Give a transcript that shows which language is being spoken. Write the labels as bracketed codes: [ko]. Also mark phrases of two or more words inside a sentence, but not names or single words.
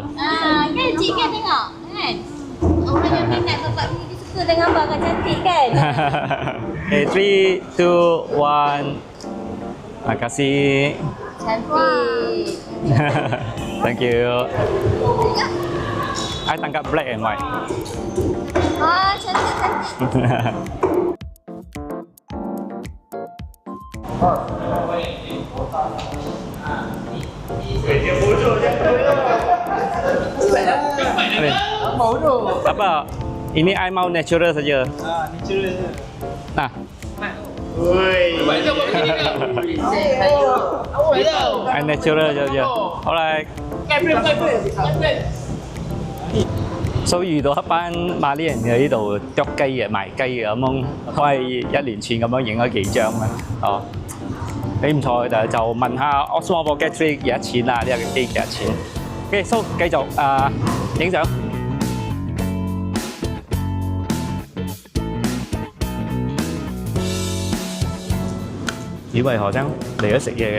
[ms] Kan cik kan tengok kan. Orang yang minat bapak ni dia suka dengan gambar kan cantik kan. [en] Okay, 3, 2, 1. [ms] Terima kasih. Cantik. [en] Thank you. [ms] I tangkap [en] black and white. [ms] Cantik. Amin. Mau tu. Apa? Ini I mau natural saja. Natural je. Nah, Oi. Banyak buat begini kau. Awal tau. I natural saja. Alright. Kamera. [yue] So 遇到一班馬來人喺呢度剁雞嘅、賣雞嘅咁樣，都係一連串咁樣影咗幾張啦。哦，幾唔錯，就問下 Osmo Pocket 3幾多錢啊？呢個機幾多錢？OK， so 繼續影相。以為何生嚟咗食嘢嘅？